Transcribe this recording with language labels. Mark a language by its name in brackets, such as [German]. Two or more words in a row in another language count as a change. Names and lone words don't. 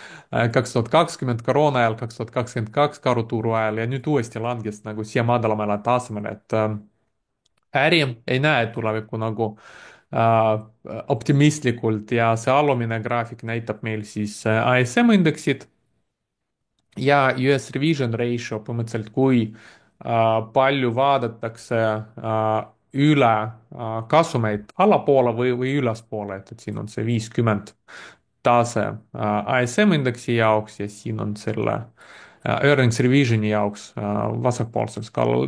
[Estonian] 2020 koroona ajal, 2022 karuturu ajal ja nüüd uuesti langes nagu siia madalamale tasemele, et äri ei näe tulevikku nagu optimistlikult ja see alumine graafik näitab meil siis ISM indeksit ja [English] US revision ratio [Estonian] põhimõtteliselt, kui palju vaadatakse üle kasumeid allapoole või ülespoole, et siin on see 50 tase ISM indeksi jaoks ja siin on selle [English] earnings revision'i [Estonian] jaoks vasakpoolsel skaalal.